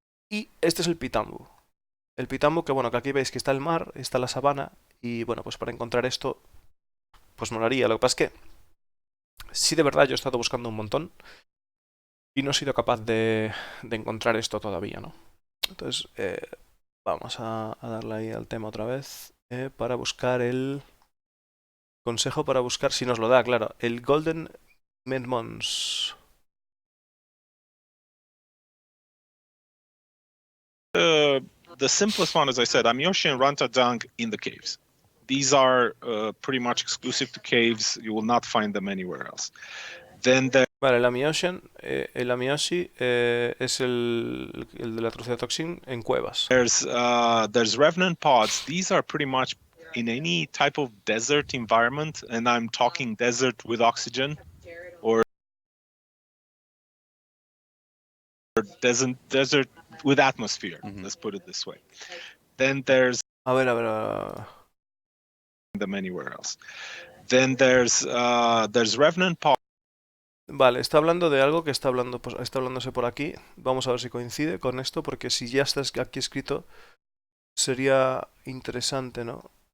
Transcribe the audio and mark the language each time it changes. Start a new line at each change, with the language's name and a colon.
Spanish: Y este es el Pitambu. El Pitambu, que bueno, que aquí veis que está el mar, está la sabana, y bueno, pues para encontrar esto, pues molaría. Lo que pasa es que, sí, de verdad, yo he estado buscando un montón y no he sido capaz de encontrar esto todavía, ¿no? Entonces, vamos a darle ahí al tema otra vez para buscar el consejo para buscar, si nos lo da, claro, el Golden Medmons.
English: the simplest one, as I said, Amiyoshi and Rantadang in the caves. These are pretty much exclusive to caves. You will not find them anywhere else. Then
Spanish: Vale, el Amiyoshi es el de la Truciatoxin en cuevas.
English: there's Revenant pods. These are pretty much in any type of desert environment, and I'm talking desert with oxygen or desert with atmosphere. Let's put it this way. Then there's
Spanish: A ver.
English: them anywhere else. Then there's Revenant pods.
Spanish: Vale, está hablando de algo que está hablándose por aquí. Vamos a ver si coincide con esto, porque si ya está aquí escrito, sería interesante, ¿no?